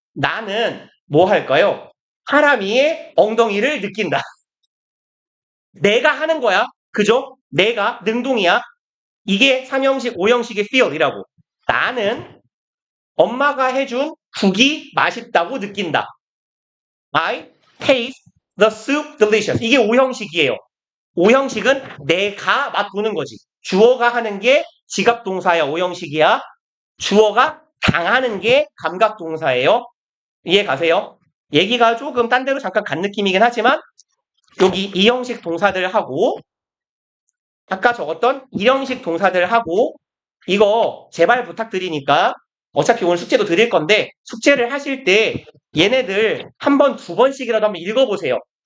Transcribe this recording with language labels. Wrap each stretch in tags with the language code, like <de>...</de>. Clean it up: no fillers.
<ko>나는 뭐 할까요? 하람이의 엉덩이를 느낀다. 내가 하는 거야. 그죠? 내가 능동이야. 이게 3형식, 5형식의 feel이라고. 나는 엄마가 해준 국이 맛있다고 느낀다.</ko> <en>I taste the soup delicious.</en> <ko>이게 5형식이에요. 5형식은 내가 맛보는 거지. 주어가 하는 게 지각동사야, 5형식이야. 주어가 당하는 게 감각동사예요. 이해 가세요? 얘기가 조금 딴 데로 잠깐 간 느낌이긴 하지만 여기 2형식 동사들하고 아까 적었던 1형식 동사들하고 이거 제발 부탁드리니까 어차피 오늘 숙제도 드릴 건데 숙제를 하실 때 얘네들 한 번, 두 번씩이라도 한번 읽어보세요.</ko>